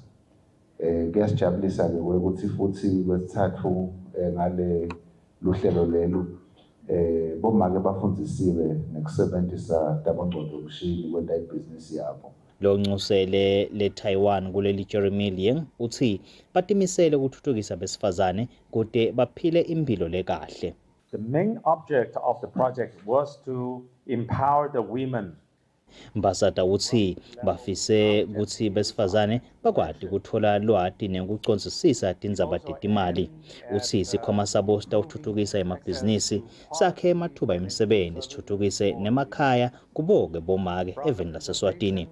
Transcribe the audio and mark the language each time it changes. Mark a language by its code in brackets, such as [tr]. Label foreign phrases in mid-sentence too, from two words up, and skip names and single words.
[ss] Kuyasijabulisa ke ukuthi futhi kwesithathu ngale luhlelo lelu bomake bafundzisiwe nekusebenzisa tabangcondo mshini kwenta ibhizinisi yabo. Lo nxusele le-Taiwan kuleli Jeremy Liang uthi batimisele ukuthuthukisa besifazane kude baphile impilo lekahle. [en] The main object of the project was to empower the women. [ss] Mbasata uthi bafise kutsi besifazane bakwati kuthola lwati nekucondzisisa tindzaba tetimali. Uthi sikhwama sabo sitawuthuthukisa emabhizinisi sakhe emathuba emisebenzi sithuthukise nemakhaya kuboke bomake eveni laseswatini.